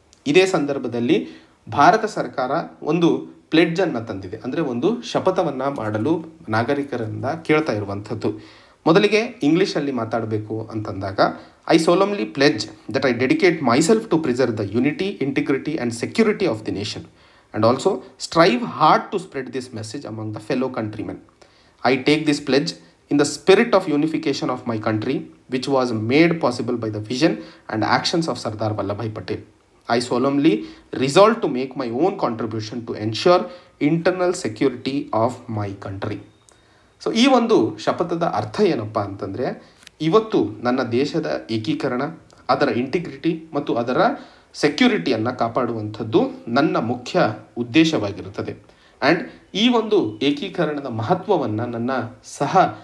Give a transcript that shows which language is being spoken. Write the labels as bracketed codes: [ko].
[kn] ಇದೇ ಸಂದರ್ಭದಲ್ಲಿ ಭಾರತ ಸರ್ಕಾರ ಒಂದು ಪ್ಲೆಡ್ಜನ್ನು ತಂದಿದೆ, ಅಂದರೆ ಒಂದು ಶಪಥವನ್ನು ಮಾಡಲು ನಾಗರಿಕರಿಂದ ಕೇಳ್ತಾ ಇರುವಂಥದ್ದು. ಮೊದಲಿಗೆ ಇಂಗ್ಲೀಷಲ್ಲಿ ಮಾತಾಡಬೇಕು ಅಂತಂದಾಗ [en] I solemnly pledge that I dedicate myself to preserve the unity, integrity and security of the nation and also strive hard to spread this message among the fellow countrymen. I take this pledge in the spirit of unification of my country, which was made possible by the vision and actions of Sardar Vallabhbhai Patel. I solemnly resolve to make my own contribution to ensure internal security of my country. [kn] So ಈ ಒಂದು ಶಪಥದ ಅರ್ಥ ಏನಪ್ಪ ಅಂತಂದರೆ, ಇವತ್ತು ನನ್ನ ದೇಶದ ಏಕೀಕರಣ, ಅದರ ಇಂಟಿಗ್ರಿಟಿ ಮತ್ತು ಅದರ ಸೆಕ್ಯೂರಿಟಿಯನ್ನು ಕಾಪಾಡುವಂಥದ್ದು ನನ್ನ ಮುಖ್ಯ ಉದ್ದೇಶವಾಗಿರುತ್ತದೆ. ಆ್ಯಂಡ್ ಈ ಒಂದು ಏಕೀಕರಣದ ಮಹತ್ವವನ್ನು ನನ್ನ ಸಹ